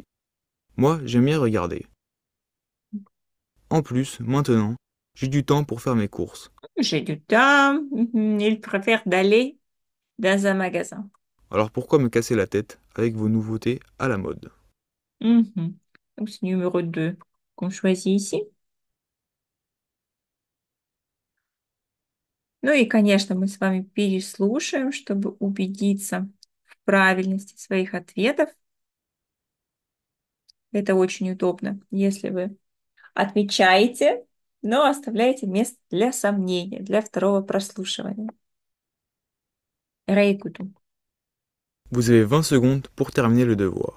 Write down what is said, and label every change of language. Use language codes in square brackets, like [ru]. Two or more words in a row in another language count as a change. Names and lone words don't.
[fr] Moi, j'aime bien regarder. En plus, maintenant, j'ai du temps pour faire mes courses. J'ai du temps. Il préfère d'aller dans un magasin. Alors pourquoi me casser la tête avec vos nouveautés à la mode? Mhm. Donc, c'est numéro 2 qu'on choisit ici. [ru] Ну и, конечно, мы с вами переслушаем, чтобы убедиться в правильности своих ответов. Это очень удобно, если вы отвечаете, но оставляете место для сомнения, для второго прослушивания. [fr] Réécoutons. Vous avez 20 secondes pour terminer le devoir.